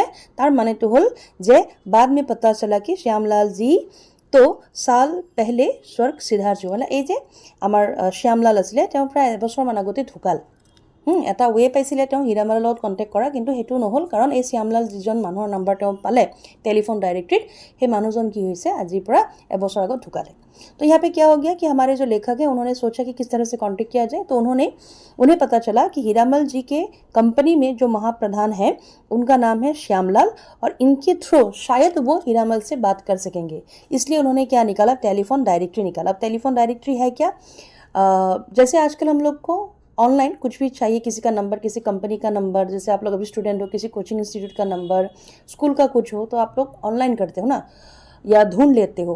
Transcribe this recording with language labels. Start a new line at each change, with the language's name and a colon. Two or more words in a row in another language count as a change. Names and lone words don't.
Assamese: তাৰ মানেটো হ'ল যে
Hindi: बाद में पता चला कि श्यामलाल जी तो साल पहले स्वर्ग सिधार चुवाला।
Assamese: এই যে আমাৰ শ্যামলাল আছিলে, তেওঁ প্ৰায় এবছৰমান আগতে ঢুকাল। এটা ৱে পাইছিলে তেওঁ হীৰামলৰ লগত কণ্টেক্ট কৰা, কিন্তু সেইটো নহ'ল, কাৰণ এই শ্যামলাল যিজন মানুহৰ নাম্বাৰ তেওঁ পালে टेलीफोन डायरेक्टरीत, সেই মানুহজন কি হৈছে আজিৰ পৰা এবছৰ আগত ঢুকালে।
Hindi: तो यहाँ पे क्या हो गया कि हमारे जो लेखक हैं उन्होंने सोचा कि किस तरह से कॉन्टेक्ट किया जाए। तो उन्हें पता चला कि हीरामल जी के कंपनी में जो महाप्रधान है उनका नाम है श्यामलाल, और इनके थ्रू शायद वो हीरामल से बात कर सकेंगे। इसलिए उन्होंने क्या निकाला,
English: telephone directory
Hindi: निकाला। अब
English: telephone directory
Hindi: है क्या, जैसे आजकल हम लोग को ऑनलाइन कुछ भी चाहिए, किसी का नंबर, किसी कंपनी का नंबर, जैसे आप लोग अभी स्टूडेंट हो, किसी
English: coaching institute
Hindi: का नंबर, स्कूल का कुछ हो, तो आप लोग ऑनलाइन करते हो ना, या ढूंढ लेते हो।